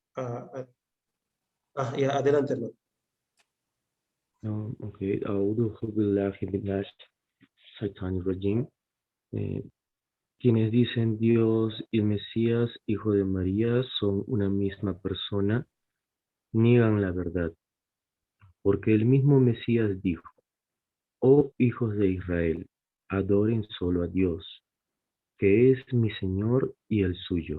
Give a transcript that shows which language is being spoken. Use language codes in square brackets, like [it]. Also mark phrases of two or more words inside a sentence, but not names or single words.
[es] Ah, ya, adelante, hermano. [ar] Ok, أعوذ بالله من الشيطان الرجيم. [es] Quienes dicen Dios y el Mesías, hijo de María, son una misma persona, niegan la verdad, porque el mismo Mesías dijo: oh hijos de Israel, adoren solo a Dios, que es mi Señor y el suyo.